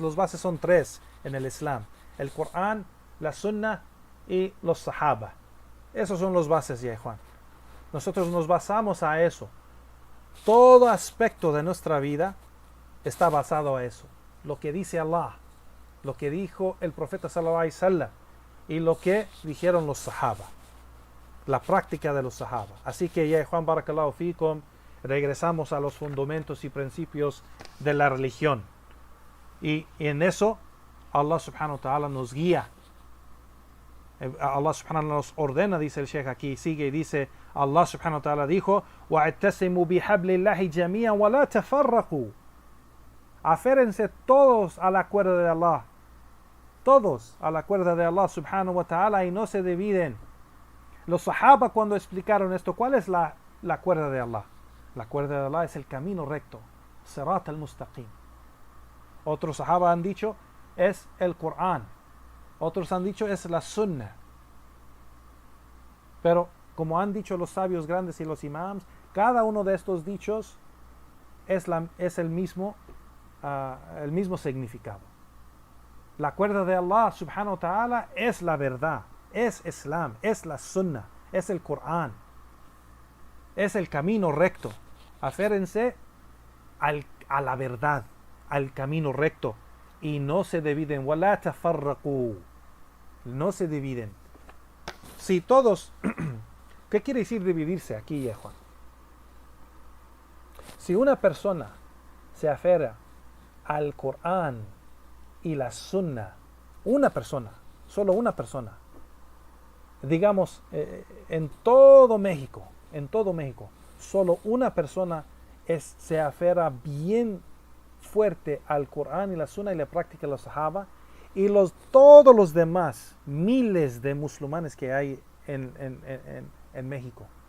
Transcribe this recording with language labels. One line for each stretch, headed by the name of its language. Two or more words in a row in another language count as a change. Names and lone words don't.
Spanish: Las bases son 3 en el Islam. El Corán, la Sunnah y los Sahaba. Esos son las bases, ya Juan. Nosotros nos basamos a eso. Todo aspecto de nuestra vida está basado a eso. Lo que dice Allah, lo que dijo el profeta
Arabic: صلى الله عليه وسلم
Spanish: y lo que dijeron los Sahaba. La práctica de los Sahaba. Así que ya Juan,
Arabic: بارك الله فيكم,
Spanish: regresamos a los fundamentos y principios de la religión. Y en eso Allah
Arabic: سبحانه وتعالى
Spanish: nos guía. Allah
Arabic: سبحانه وتعالى
Spanish: nos ordena, dice el Sheikh aquí, sigue y dice,
Arabic: الله سبحانه وتعالى dijo, وَاعْتَسِمُوا بِحَبْلِ اللَّهِ جَمِيعًا وَلَا تَفَرَّقُوا.
Spanish: Aférense todos a la cuerda de Allah. Todos a la cuerda de Allah
Arabic: سبحانه وتعالى
Spanish: y no se dividen. Los Sahaba cuando explicaron esto, ¿cuál es la cuerda de Allah? La cuerda de Allah es el camino recto.
Arabic: صراط المستقيم.
Spanish: Otros Sahaba han dicho, es el Corán. Otros han dicho, es la Sunnah. Pero, como han dicho los sabios grandes y los imams, cada uno de estos dichos es el mismo significado. La cuerda de Allah
Arabic: سبحانه وتعالى
Spanish: es la verdad, es Islam, es la Sunnah, es el Corán, es el camino recto. Aférense a la verdad, al camino recto y no se dividen.
Arabic: وَلَا تَفَرَّقُوا.
Spanish: No se dividen. Si todos, ¿qué quiere decir dividirse aquí, ya Juan? Si una persona se aferra al Corán y la Sunnah, una persona, solo una persona, digamos en todo México, solo una persona se aferra bien fuerte al Corán y la Sunnah y la práctica de los Sahaba, y todos los demás, miles de musulmanes que hay en México,